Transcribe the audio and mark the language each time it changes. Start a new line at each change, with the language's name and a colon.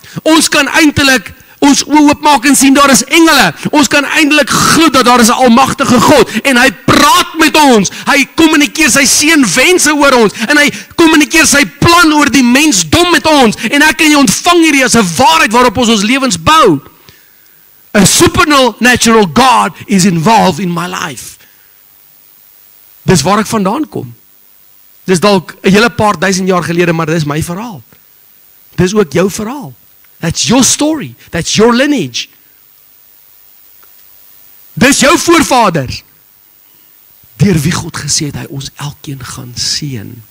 Afrikaans: Ons kan eintlik ons oë oopmaak en sien daar is engele. Ons kan eintlik glo dat daar is 'n almagtige God en hy praat met ons. Hy kommunikeer sy seënwense oor ons en hy kommunikeer sy plan oor die mensdom met ons. En ek kan jy ontvang hierdie as 'n waarheid waarop ons lewens bou.
English: A supernatural God is involved in my life.
Afrikaans: Dis waar ek vandaan kom. Dis dalk 'n hele paar duisend jaar gelede, maar dis my verhaal. Dis ook jou verhaal.
English: That's your story. That's your lineage.
Afrikaans: Dis jou voorvaders. Deur wie God gesê het hy ons elkeen gaan seën.